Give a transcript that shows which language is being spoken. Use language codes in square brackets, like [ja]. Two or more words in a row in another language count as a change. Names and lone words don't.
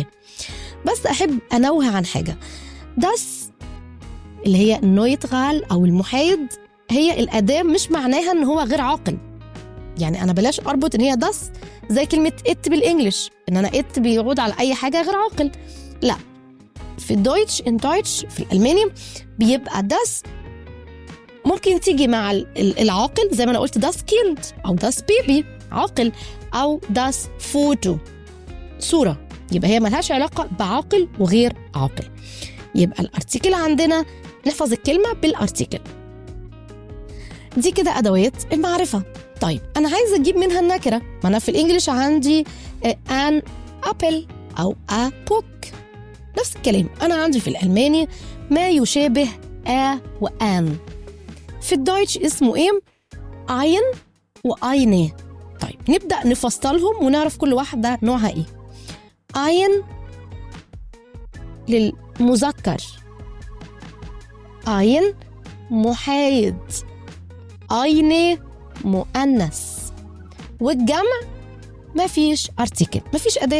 [ar] بس أحب أنوه عن حاجة، das اللي هي النويترال أو المحايد هي الأداة، مش معناها إن هو غير عاقل. يعني أنا بلاش أربط إن هي das زي كلمة it بالإنجليش، إن أنا it بيعود على أي حاجة غير عاقل. لا، في الدويتش في الألماني بيبقى das ممكن تيجي مع العاقل، زي ما أنا قلت [de] das Kind [ar] أو [de] das Baby [ar] عاقل، أو [de] das Foto [ar] صورة. يبقى هي ملهاش علاقة بعاقل وغير عاقل. يبقى الارتيكل عندنا نحفظ الكلمة بالارتيكل. دي كده أدوات المعرفة. طيب أنا عايزة أجيب منها النكرة، ما أنا في الإنجليش عندي [en] an apple [ar] أو [en] a book. [ar] نفس الكلام أنا عندي في الألماني ما يشابه وآن. في الدويتش اسمه إيه؟ ein وeine. طيب نبدأ نفصلهم ونعرف كل واحدة نوعها إيه. ein للمذكر، ein محايد، eine مؤنث. والجمع ما فيش ارتيكل، ما فيش أداة.